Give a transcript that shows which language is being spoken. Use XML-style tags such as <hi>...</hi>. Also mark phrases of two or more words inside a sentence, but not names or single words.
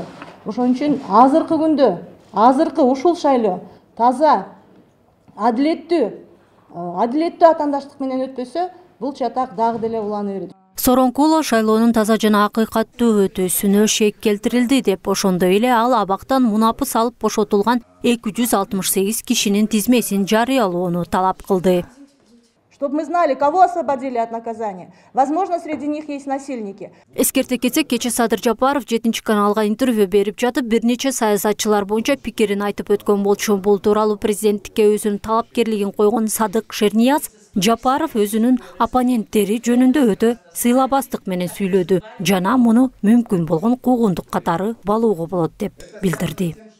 <ky>Ошон үчүн азыркы күндө, азыркы ушул шайлоо таза, адилеттүү атаандаштык менен өтпөсө, бул чатак дагы деле улана берет. Сооронкулов шайлоонун таза жана акыйкаттуу өтүүсүнө шек келтирилди деп, ошондой эле ал абактан мунапыс алып бошотулган 268 кишинин тизмесин жарыялоону талап кылды.</ky> <ru>Чтобы мы знали, кого освободили от наказания. Возможно, среди них есть насильники.</ru> <ky>Эскерте кетсек, кече Садыр Жапаров 7 каналга интервью берип жатып, бир нече саясатчылар боюнча пикирин айтып өткөн болчу. Бул тууралуу президенттикке өзүнүн талапкерлигин койгон Садык Шернияз Жапаров өзүнүн оппоненттери жөнүндө өтө сыйлабастык менен сүйлөдү жана муну мүмкүн болгон куугундук катары балууга болот деп билдирди.</ky>